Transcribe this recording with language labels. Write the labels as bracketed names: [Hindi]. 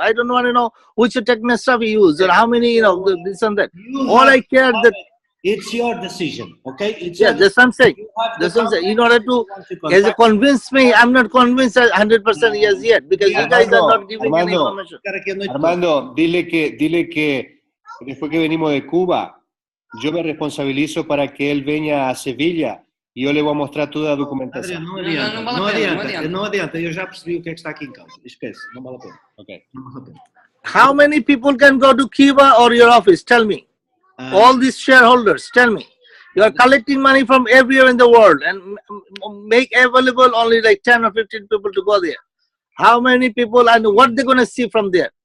[English] I don't want to know which technical stuff you use or how many, this and that. All I care that it's your decision, okay? It's that's what I'm saying. That's what I'm saying. In order to convince me, I'm not convinced 100% yes yet because you guys are not giving any information. [Spanish] Armando, dile que después que venimos de Cuba, yo me responsabilizo para que [Portuguese] él venha a Sevilla e eu lhe vou mostrar toda a documentação. Adriano, não adianta, eu já percebi o que é que está aqui em causa. Esquece, não vale a pena. Ok. Não vale a pena. [English] How many people can go to Cuba or your office? Tell me. All these shareholders, tell me. You are collecting money from everywhere in the world and make available only like 10 or 15 people to go there. How many people and what they're going to see from there?